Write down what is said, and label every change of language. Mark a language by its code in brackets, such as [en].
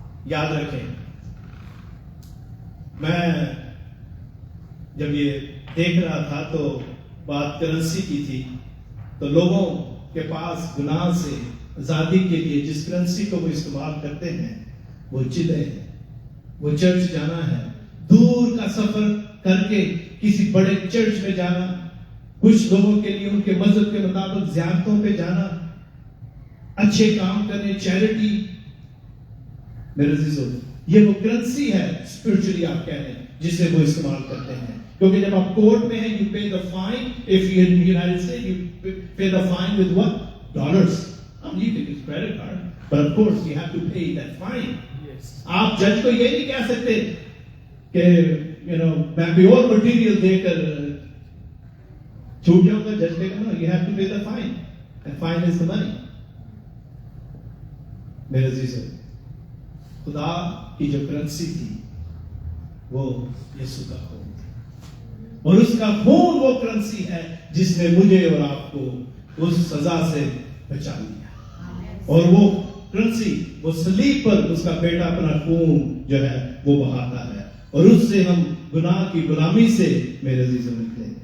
[hi] याद रखें, मैं जब ये देख रहा था तो बात करेंसी की थी, तो लोगों के पास गुनाह से आजादी के लिए जिस करेंसी को वो इस्तेमाल करते हैं वो चिल्ले हैं, वो चर्च जाना है, दूर का सफर करके किसी बड़े चर्च में जाना, कुछ लोगों के लिए उनके मजहब के मुताबिक ज़ियारतों पे जाना, अच्छे काम करने, चैरिटी। मेरे अजीजों, ये वो करेंसी है स्पिरिचुअली आप कह रहे हैं जिसे वो इस्तेमाल करते हैं, क्योंकि जब आप कोर्ट में हैं, [en] you pay the fine. If you're in the United States, you pay the fine with what? Dollars. You can use credit card, but of course you have to pay that fine. Yes. [hi] आप जज को ये नहीं कह सकते कि मैं भी और मटेरियल देकर छूट जाऊंगा। जज कहेगा [en] no, you have to pay the fine, and fine is the money. [hi] मेरे अजीजों, खुदा की जो करेंसी थी वो यीशु का खून था, और उसका खून वो करेंसी है जिसने मुझे और आपको उस सजा से बचा लिया। और वो करेंसी, वो सलीब पर उसका बेटा अपना खून जो है वो बहाता है, और उससे हम गुनाह की गुलामी से मेरे अजीजों निकले।